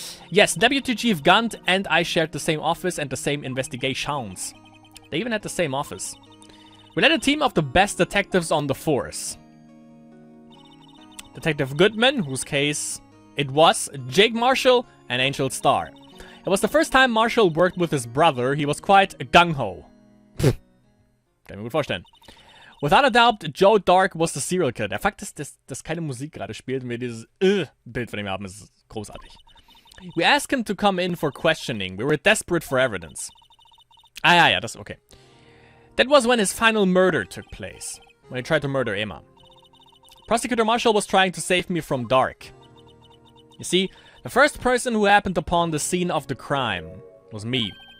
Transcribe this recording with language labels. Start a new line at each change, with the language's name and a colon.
English: Yes, Deputy Chief Gant and I shared the same office and the same investigations. They even had the same office. We led a team of the best detectives on the force. Detective Goodman, whose case it was, Jake Marshall, and Angel Starr. It was the first time Marshall worked with his brother. He was quite gung-ho.
German: Kann ich mir gut vorstellen.
English: Without a doubt, Joe Dark was the serial killer.
German: Der Fakt ist, dass keine Musik gerade spielt und wir dieses Bild von ihm haben, ist großartig.
English: We asked him to come in for questioning. We were desperate for evidence.
German: Ja, das okay.
English: That was when his final murder took place. When he tried to murder Emma. Prosecutor Marshall was trying to save me from Dark. You see, the first person who happened upon the scene of the crime was me.